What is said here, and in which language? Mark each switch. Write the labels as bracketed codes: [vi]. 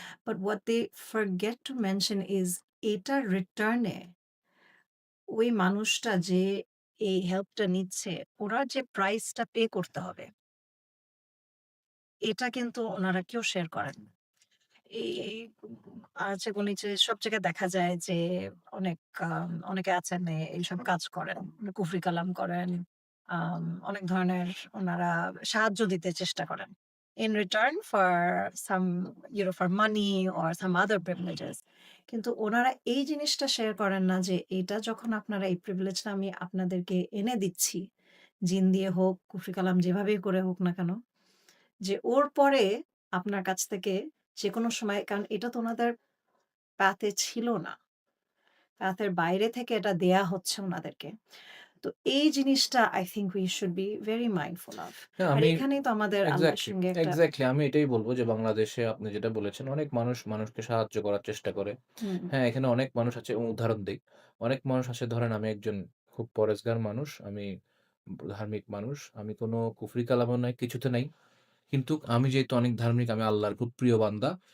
[en] but what they forget to mention is [bn] এটার return এ ওই মানুষটা যে এই হেল্পটা নিচ্ছে, ওরা যে প্রাইসটা পে করতে হবে, এটা কিন্তু ওনারা কেউ শেয়ার করেন না। এই আছে গণিত যে সব জায়গায় দেখা যায় যে অনেক অনেকে আছেন এইসব কাজ করেন। কুফরি কালাম করেন। অনেক ধরনের ওনারা সাহায্য দিতে চেষ্টা করেন। [en] In return for some for money or some other privileges. [bn] কিন্তু ওনারা এই জিনিসটা শেয়ার করেন না যে এটা যখন আপনারা এই প্রিভিলেজটা আমি আপনাদেরকে এনে দিচ্ছি, জিন দিয়ে হোক, কুফরি কালাম যেভাবেই করে হোক না কেন, যে ওর পরে আপনার কাছ থেকে যেকোনো সময় কারণ এটা তো উনাদের পাতে ছিল না। পাতের বাইরে থেকে এটা দেয়া হচ্ছে উনাদেরকে। তো এই জিনিসটা [en] I think we should be very mindful of. হ্যাঁ, [bn] আর আমি এখানেই তো আমাদের আল্লাহর [en] exactly, [bn] সঙ্গে একটা এক্সাক্টলি আমি এটাই বলব যে বাংলাদেশে আপনি যেটা বলেছেন অনেক মানুষ মানুষকে সাহায্য করার চেষ্টা করে। হুম, হ্যাঁ, এখানে অনেক মানুষ আছে এবং উদাহরণ দেই। অনেক মানুষ আছে ধরেন আমি একজন খুব পরেজগার মানুষ, আমি ধার্মিক মানুষ। আমি কোনো কুফরি কালামও নাই, কিছুতে নাই। কিন্তু আমি যেহেতু অনেক ধার্মিক, আমি আল্লাহর খুব প্রিয় বান্দা।